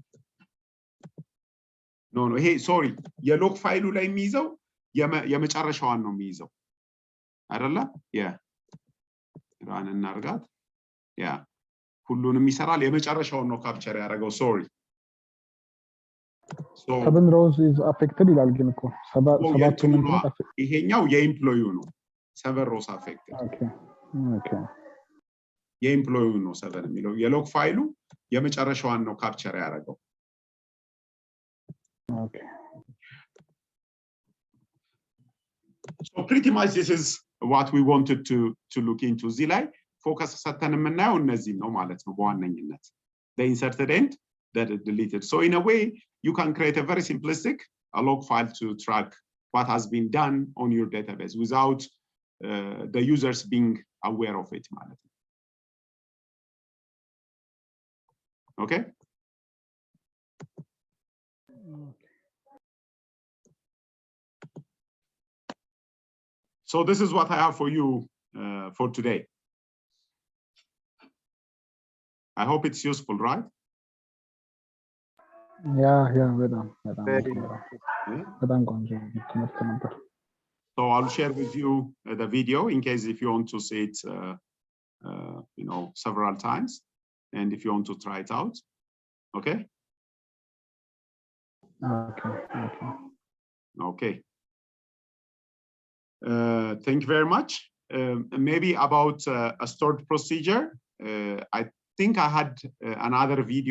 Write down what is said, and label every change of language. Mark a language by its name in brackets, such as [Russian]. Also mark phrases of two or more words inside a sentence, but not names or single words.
[Amharic] ኖ ይሄ ሶሪ የሎግ ፋይሉ ላይ የሚይዘው የመጨረሻዋን ነው የሚይዘው አይደለ ራን እናርጋት ሁሉንም ይሰራል የመጨረሻውን ነው ካፕቸር ያደረገው ሶሪ so [English] 7 rows is affected [Amharic] ይላል ግን እኮ ሰባቱን ይሄኛው የኤምፕሎዩ ነው [English] 7 rows affected okay [Amharic] የኤምፕሎዩ ነው 7 የሚለው የሎግ ፋይሉ የመጨረሻዋን ነው ካፕቸር ያደረገው [English] okay so pretty much this is what we wanted to look into [Amharic] እዚህ ላይ ፎከስ ሰተን የምናየው እነዚህ ነው ማለት ነው በዋነኝነት [English] the inserted and the deleted so in a way you can create a very simplistic log file to track what has been done on your database without the users being aware of it [Amharic] ማለት ነው [English] okay so this is what I have for you for today I hope it's useful right [Amharic] yeah በጣም ቆንጆ ትምህርት ነበር [English] so I'll share with you the video in case if you want to see it you know several times and if you want to try it out okay thank you very much maybe about a stored procedure I think I had another video